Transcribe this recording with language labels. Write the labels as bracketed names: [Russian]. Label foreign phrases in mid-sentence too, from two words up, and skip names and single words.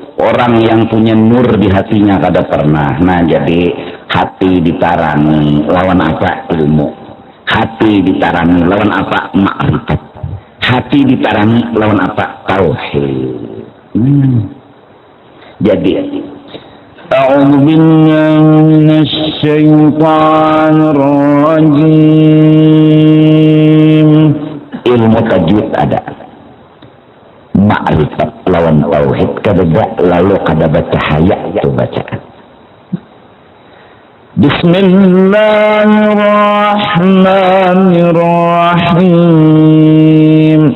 [Banjar] Orang yang punya nur di hatinya kada pernah. Nah jadi hati ditarangi lawan apa? Ilmu. Hati ditarangi lawan apa? Ma'rifat. Hati ditarangi lawan apa? Tauhid. [Arabic] Jadi أعوذ بالله من الشيطان الرجيم. [Banjar] Ilmu tajwid ada. Ma'rifat lawan tauhid kada lalu kada bercahaya itu bacaan. [Arabic] بسم الله الرحمن الرحيم.